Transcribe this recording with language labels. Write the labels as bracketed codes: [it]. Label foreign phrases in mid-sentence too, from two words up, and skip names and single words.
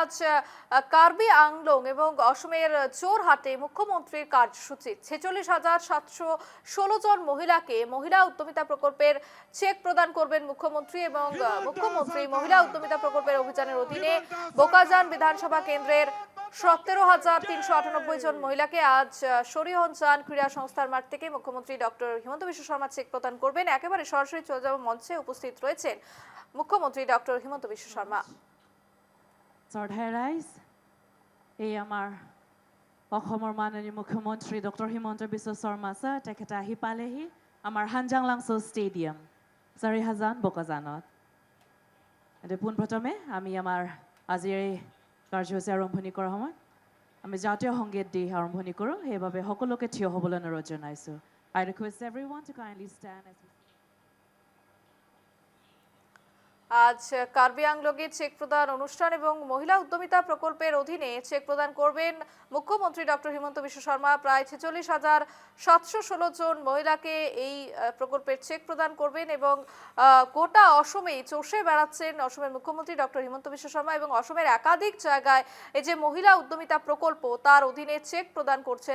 [bn] আজ কার্বি আংলং এবং অসমের জোরহাটে মুখ্যমন্ত্রীর কার্যসূচি 46,716 জন মহিলাকে মহিলা উদ্যমিতা প্রকল্পের চেক প্রদান করবেন মুখ্যমন্ত্রী এবং মুখ্যমন্ত্রী মহিলা উদ্যমিতা প্রকল্পের অভিযানের অধীনে বোকাজান বিধানসভা কেন্দ্রের 17,398 জন মহিলাকে আজ শরীয়হঞ্চান ক্রীড়া সংস্থার মাঠ থেকে মুখ্যমন্ত্রী ডক্টর হিমন্ত বিশ্ব শর্মা চেক প্রদান করবেন। একেবারে সরাসরি চলে যাব মঞ্চে উপস্থিত রয়েছেন মুখ্যমন্ত্রী ডক্টর হিমন্ত বিশ্ব শর্মা। [as] এই আমাৰ অসমৰ মাননীয় মুখ্যমন্ত্ৰী ডক্টৰ হিমন্ত বিশ্ব শৰ্মা ছাৰ তেখেতে আহি পালেহি আমাৰ হানজাং লাংছো ষ্টেডিয়াম চাৰিহাজান বোকাজানত। এতিয়া পোনপ্ৰথমে আমি আমাৰ আজিৰ এই কাৰ্যসূচী আৰম্ভণি কৰাৰ সময়ত আমি জাতীয় সংগীত দি আৰম্ভণি কৰোঁ, সেইবাবে সকলোকে থিয় হ'বলৈ অনুৰোধ জনাইছোঁ। [en] I request everyone to kindly stand as we [bn] আজ কার্বি আংলংয়ে চেক প্রদান অনুষ্ঠান এবং মহিলা উদ্যমিতা প্রকল্পের অধীনে চেক প্রদান করবেন মুখ্যমন্ত্রী ডক্টর হিমন্ত বিশ্ব শর্মা। প্রায় 46,716 জন মহিলাকে এই প্রকল্পের চেক প্রদান করবেন এবং গোটা অসমেই চষে বেড়াচ্ছেন অসমের মুখ্যমন্ত্রী ডক্টর হিমন্ত বিশ্ব শর্মা এবং অসমের একাধিক জায়গায় এই যে মহিলা উদ্যমিতা প্রকল্প তার অধীনে চেক প্রদান করছেন।